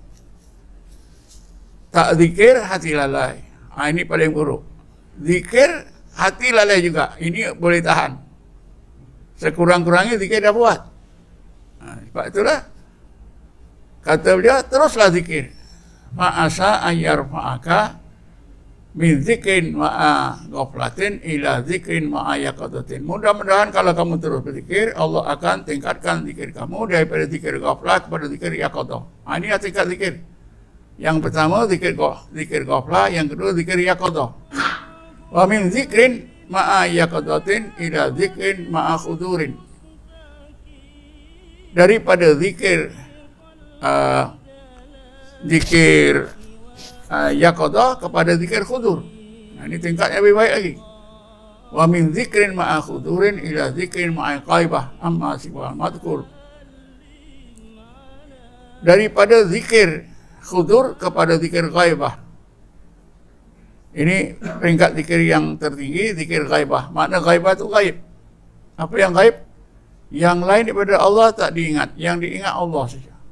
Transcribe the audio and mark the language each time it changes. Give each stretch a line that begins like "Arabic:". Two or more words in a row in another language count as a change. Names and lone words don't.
Malay: Tak zikir, hati lalai. Ini paling buruk. Zikir, hati lalai juga. Ini boleh tahan. Sekurang-kurangnya zikir dah buat. Sebab itulah, kata beliau, teruslah zikir.
Arabic: فعسى أن يرفعك من ذكر مع غفلة إلى ذكر مع يقظة.
Malay: Mudah-mudahan kalau kamu terus berzikir, Allah akan tingkatkan zikir kamu daripada zikir ghaflah kepada zikir yaqadah. Ini tingkat zikir. Yang pertama zikir ghaflah, yang kedua zikir yaqadah.
Arabic: ومن ذكر مع يقظة إلى ذكر مع حضور.
Malay: Daripada zikir yaqadah kepada zikir khudur. Ini tingkatnya lebih baik lagi.
Arabic: ومن ذكر مع حضور إلى ذكر مع غيبة عما سوى المذكور.
Malay: Daripada zikir khudur kepada zikir ghaibah. Ini peringkat zikir yang tertinggi, zikir ghaibah. Makna ghaibah itu gaib. Apa yang gaib? Yang lain daripada Allah tak diingat, yang diingat Allah saja.